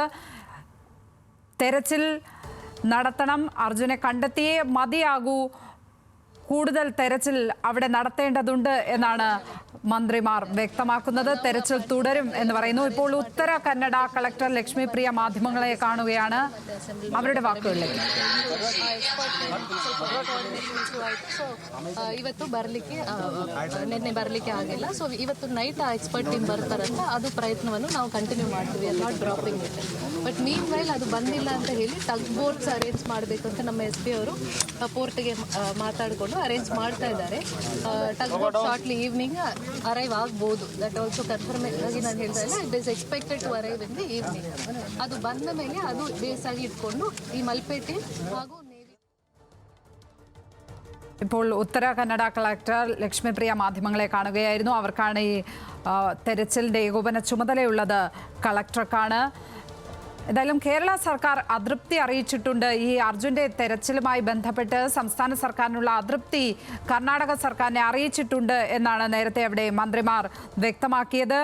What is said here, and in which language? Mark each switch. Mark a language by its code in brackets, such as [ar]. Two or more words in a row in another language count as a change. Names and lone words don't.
[ml] തെരച്ചിൽ നടത്തണം, അർജുനെ കണ്ടെത്തിയേ മതിയാകൂ, കൂടുതൽ തെരച്ചിൽ അവിടെ നടത്തേണ്ടതുണ്ട് എന്നാണ് മന്ത്രിമാർ വ്യക്തമാക്കുന്നത്. തെരച്ചിൽ തുടരും എന്ന് പറയുന്നു. ഇപ്പോൾ ഉത്തര കന്നഡ കളക്ടർ ലക്ഷ്മി പ്രിയ മാധ്യമങ്ങളെ കാണുകയാണ്. അവരുടെ വാക്കുകളിലേക്ക്. [kn] ಇವತ್ತು ನಿನ್ನೆ ಬರಲಿಕ್ಕೆ ಆಗಿಲ್ಲ. ಸೊ ಇವತ್ತು ನೈಟ್ ಆ [en] expert team [kn] ಬರ್ತಾರಂತ ಅದು ಪ್ರಯತ್ನವನ್ನು ನಾವು ಕಂಟಿನ್ಯೂ ಮಾಡ್ತೀವಿ, [en] not dropping it. but meanwhile [kn] ಅದು ಬಂದಿಲ್ಲ ಅಂತ ಹೇಳಿ [en] tug boats arrange [kn] ಮಾಡಬೇಕು ಅಂತ ನಮ್ಮ SP ಅವರು ಪೋರ್ಟ್ಗೆ ಮಾತಾಡಿಕೊಂಡು ಅರೇಂಜ್ ಮಾಡ್ತಾ ಇದ್ದಾರೆ. [en] tug boat shortly evening arrive ಆಗ್ಬೋದು. that also confirm [kn] ಆಗಿ ನಾನು ಹೇಳ್ತಾ ಇಲ್ಲ, [en] it is expected to arrive in the evening. [kn] ಅದು ಬಂದ ಮೇಲೆ ಅದು ಬೇಸ್ ಆಗಿ ಇಟ್ಕೊಂಡು ಈ ಮಲ್ಪೇಟೆ ಹಾಗೂ [ml] ഇപ്പോൾ ഉത്തര കന്നഡ കളക്ടർ ലക്ഷ്മിപ്രിയ മാധ്യമങ്ങളെ കാണുകയായിരുന്നു. അവർക്കാണ് ഈ തെരച്ചിലിൻ്റെ ഏകോപന ചുമതലയുള്ളത്, കളക്ടർക്കാണ്. എന്തായാലും കേരള സർക്കാർ അതൃപ്തി അറിയിച്ചിട്ടുണ്ട്. ഈ അർജുൻ്റെ തെരച്ചിലുമായി ബന്ധപ്പെട്ട് സംസ്ഥാന സർക്കാരിനുള്ള അതൃപ്തി കർണാടക സർക്കാരിനെ അറിയിച്ചിട്ടുണ്ട് എന്നാണ് നേരത്തെ അവിടെ മന്ത്രിമാർ വ്യക്തമാക്കിയത്.